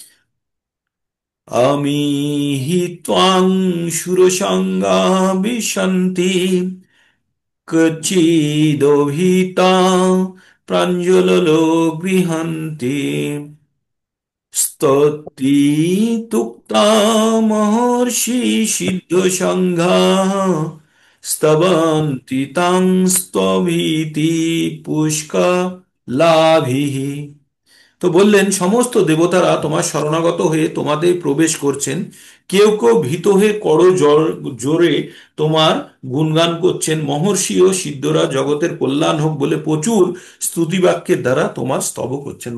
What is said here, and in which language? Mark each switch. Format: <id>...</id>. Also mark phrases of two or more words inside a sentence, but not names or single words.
<sa>अमीहि त्वां शूरसङ्गा विशन्ति कचिदोभिता प्राञ्जलो गृह्णन्ति स्तुतितुक्ता महर्षि सिद्धसङ्घाः स्तवन्ति तं स्तुतिभिः पुष्कलाभिः।</sa> <bn>তো বললেন, সমস্ত দেবতারা তোমার শরণাগত হয়ে তোমাদের প্রবেশ করছেন। কেউ কেউ ভীত হয়ে জোরে তোমার গুণগান করছেন। মহর্ষি ও সিদ্ধরা জগতের কল্যাণ হোক বলে প্রচুর স্তুতিবাক্যের দ্বারা তোমার স্তব করছেন।</bn>